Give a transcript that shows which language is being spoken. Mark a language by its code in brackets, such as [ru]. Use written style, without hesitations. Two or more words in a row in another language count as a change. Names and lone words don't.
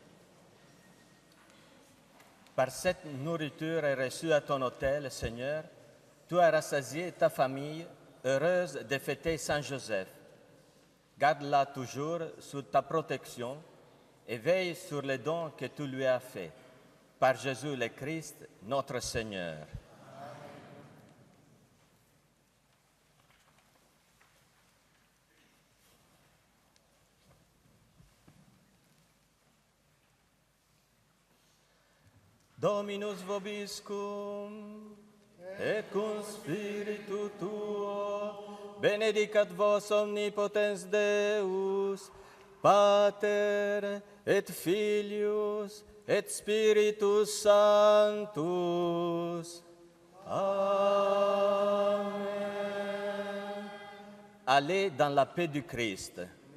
[fr] Par cette nourriture reçue à ton autel, Seigneur, tu as rassasié ta famille, heureuse de fêter Saint-Joseph. Garde-la toujours sous ta protection et veille sur les dons que tu lui as faits. Par Jésus le Christ, notre Seigneur. [la] Dominus vobiscum, et cum spiritu tuo, benedicat vos omnipotens Deus, Pater et Filius et Spiritus Sanctus. Amen. [fr] Allez dans la paix du Christ.